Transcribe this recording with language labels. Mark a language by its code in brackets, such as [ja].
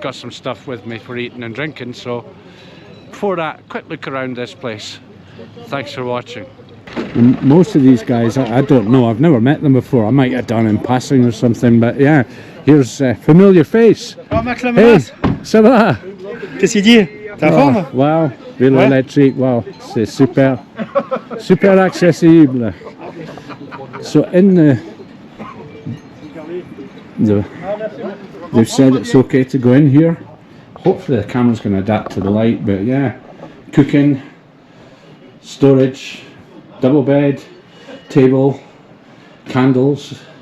[en] Got some stuff with me for eating and drinking, so before that, quick look around this place. Thanks for watching. And most of these guys, I don't know, I've never met them before. I might have done in passing or something, but yeah, here's a familiar face. Oh, Max, [fr] Hey, ça va? qu'est-ce qu'il dit? T'es en forme? Wow, vélo électrique, wow, c'est super, super accessible. [en] So in they've said it's okay to go in here. Hopefully the camera's going to adapt to the light, but yeah, cooking, storage, double bed, table, candles.